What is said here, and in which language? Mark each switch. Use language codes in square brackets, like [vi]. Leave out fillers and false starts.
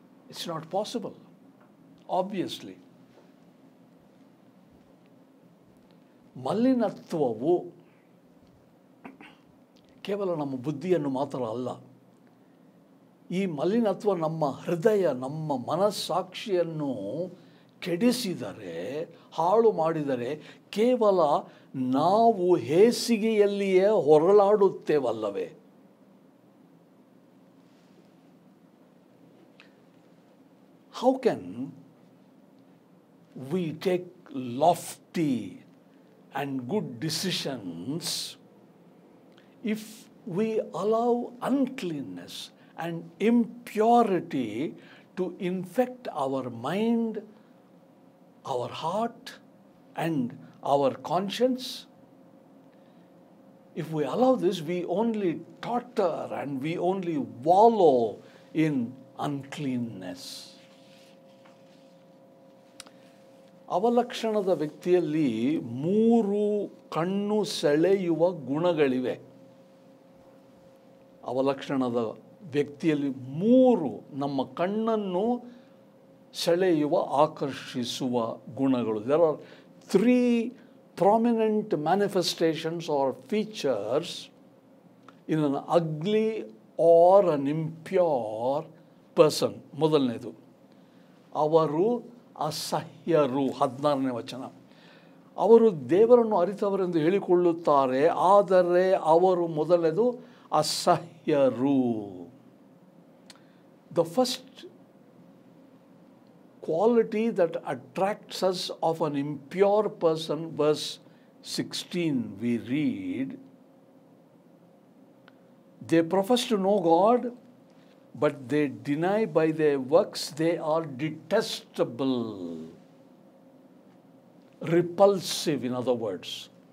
[en] It's not possible, obviously. [kn] ಮಲಿನತ್ವವು ಕೇವಲ ನಮ್ಮ ಬುದ್ಧಿಯನ್ನು ಮಾತ್ರ ಅಲ್ಲ. ಈ ಮಲಿನತ್ವ ನಮ್ಮ ಹೃದಯ, ನಮ್ಮ ಮನಸ್ಸಾಕ್ಷಿಯನ್ನು ಕೆಡಿಸಿದರೆ, ಹಾಳು ಮಾಡಿದರೆ, ಕೇವಲ ನಾವು ಹೇಸಿಗೆಯಲ್ಲಿಯೇ ಹೊರಳಾಡುತ್ತೇವಲ್ಲವೇ? [en] How can we take lofty and good decisions if we allow uncleanness and impurity to infect our mind, our heart, and our conscience? If we allow this, we only totter and we only wallow in uncleanness. [kn] ಅವಲಕ್ಷಣದ ವ್ಯಕ್ತಿಯಲ್ಲಿ 3 ಕಣ್ಣು ಸೆಳೆಯುವ ಗುಣಗಳಿವೆ. ಅವಲಕ್ಷಣದ ವ್ಯಕ್ತಿಯಲ್ಲಿ 3 ನಮ್ಮ ಕಣ್ಣನ್ನು ಸೆಳೆಯುವ, ಆಕರ್ಷಿಸುವ ಗುಣಗಳು. [en] There are 3 prominent manifestations or features in an ugly or an impure person. [kn] ಮೊದಲನೇದು, ಅವರು ಅಸಹ್ಯರು. 16ನೇ ವಚನ. ಅವರು ದೇವರನ್ನು ಅರಿತವರೆಂದು ಹೇಳಿಕೊಳ್ಳುತ್ತಾರೆ, ಆದರೆ ಅವರು ಮೊದಲನೇದು ಅಸಹ್ಯರು. [en] The first quality that attracts us of an impure person, verse 16 we read, they profess to know God, but they deny by their works they are detestable, repulsive, in other words.